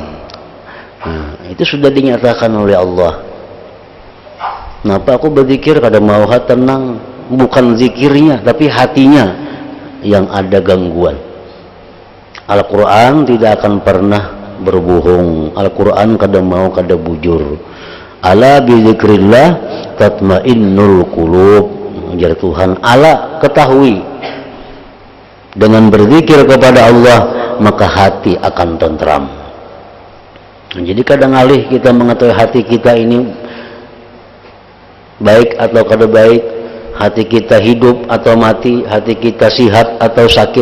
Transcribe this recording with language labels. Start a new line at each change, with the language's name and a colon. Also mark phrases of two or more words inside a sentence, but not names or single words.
Indonesian: Itu sudah dinyatakan oleh Allah. Kenapa aku berzikir kada mau hati tenang? Bukan zikirnya tapi hatinya yang ada gangguan. Al-Quran tidak akan pernah berbohong.
Banjar: Al-Quran kada mau kada bujur.
Arabic: ألا بذكر الله تطمئن القلوب.
Indonesian: Ujar Tuhan, ala, ketahui, dengan berzikir kepada Allah maka hati akan tentram. Jadi kadang alih kita mengetahui hati kita ini baik atau kada baik, hati kita hidup atau mati, hati kita sihat atau sakit.